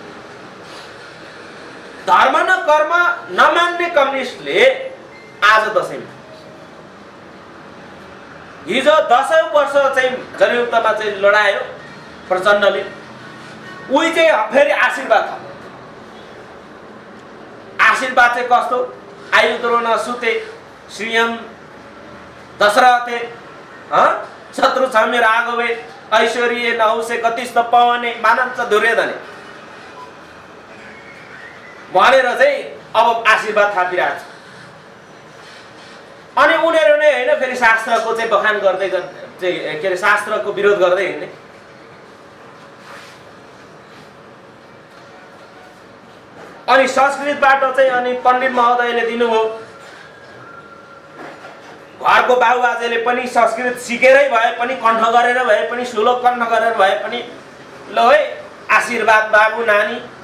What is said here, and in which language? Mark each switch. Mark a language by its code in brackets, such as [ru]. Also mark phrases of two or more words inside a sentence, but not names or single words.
[ne] धर्म न कर्म नमान्ने कम्युनिस्टले आज दसैँमा, हिजो 10औं वर्ष चाहिँ जनयुद्धमा चाहिँ लडायो प्रचण्डले, उही चाहिँ फेरि आशीर्वाद छ। आशीर्वाद चाहिँ कस्तो, [sa] आयुद्रो न सुते श्रीयम दशरथे शत्रु छमे राघवे ऐश्वर्य नहुसे कतिस्त पवने मानन्छ दुर्योधने [ne] भनेर चाहिँ अब आशीर्वाद थापिरहेको छ। अनि उनीहरू नै होइन फेरि शास्त्रको चाहिँ बखान गर्दै चाहिँ के अरे शास्त्रको विरोध गर्दै हिँड्ने। अनि संस्कृतबाट चाहिँ अनि पण्डित महोदयले दिनुभयो, घरको बाबुबाजेले पनि संस्कृत सिकेरै भए पनि, कण्ठ गरेर भए पनि, श्लोक कण्ठ गरेर भए पनि, ल है आशीर्वाद बाबु नानी।